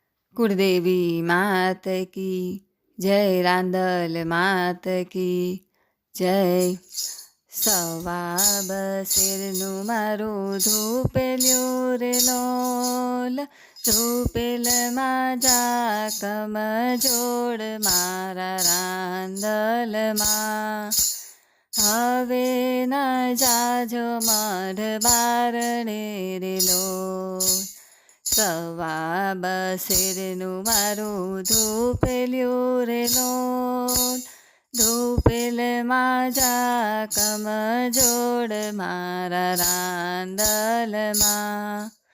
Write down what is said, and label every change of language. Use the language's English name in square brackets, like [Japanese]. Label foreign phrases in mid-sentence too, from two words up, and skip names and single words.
[Hindi] कुलदेवी मात की जय, रांदल मात की जय। [Gujarati] સવા બસેરનું મારું ધૂપેલ્યું રે લોલ, ધૂપેલમાં જાકમ જોડ મારા રાંદલમાં. હવે ના જાજો મઢ બારણે રે લોલ, સવા બસેરનું મારું ધૂપેલ્યું રે લોલ, ધૂપેલમાં જાકમ જોડ મારા રાંદલમાં.